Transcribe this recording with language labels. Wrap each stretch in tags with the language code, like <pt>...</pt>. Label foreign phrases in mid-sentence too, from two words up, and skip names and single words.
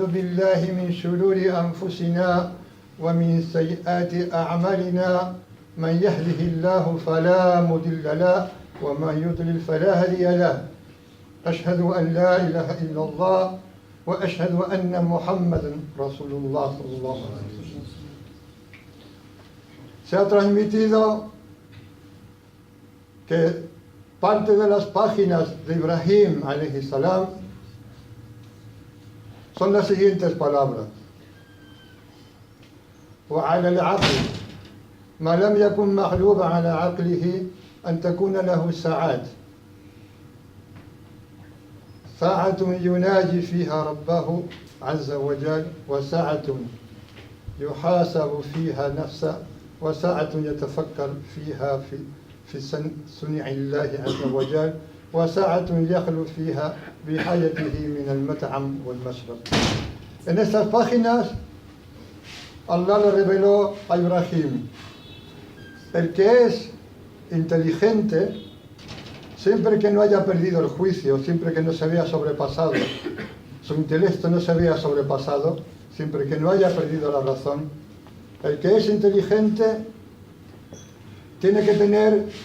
<ar>بالله من شرور أنفسنا ومن سيئات أعمالنا من يهده الله فلا مضل له ومن يضلل فلا هادي له أشهد أن لا إله إلا الله وأشهد أن محمدا رسول الله صلى الله عليه وسلم.</ar> <es>Se ha transmitido que parte de las páginas de Ibrahim</es> <ar>عليه السلام</ar> <es>son las siguientes palabras:</es> <ar>وعلى العقل ما لم يكن مغلوبا على عقله أن تكون له ساعات ساعة يناجي فيها ربه عز وجل وساعة يحاسب فيها نفسه وساعة يتفكر فيها في صنع الله عز وجل وساعة يخلو فيها بحاجته من المطعم والمشرب.</ar> <es>En estas páginas Allah le reveló a Ibrahim: el que es inteligente, siempre que no haya perdido el juicio, siempre que no se vea sobrepasado, su intelecto no se vea sobrepasado, siempre que no haya perdido la razón, el que es inteligente tiene que tener</es>